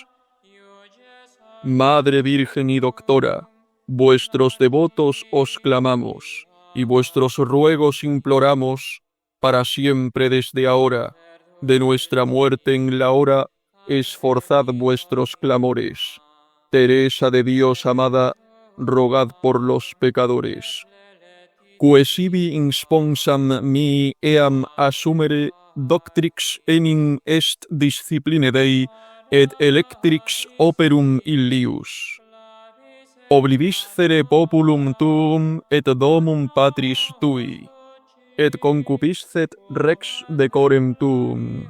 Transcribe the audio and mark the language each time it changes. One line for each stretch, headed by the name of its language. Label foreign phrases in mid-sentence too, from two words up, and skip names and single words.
Spanish: Madre Virgen y Doctora, vuestros devotos os clamamos, y vuestros ruegos imploramos, para siempre desde ahora, de nuestra muerte en la hora, esforzad vuestros clamores. Teresa de Dios amada, rogad por los pecadores.
Latin: Quesivi insponsam mi eam assumere doctrix enim est discipline Dei, et electrix operum illius. Obliviscere populum tuum et domum patris tui, et concupiscet rex decorem tuum.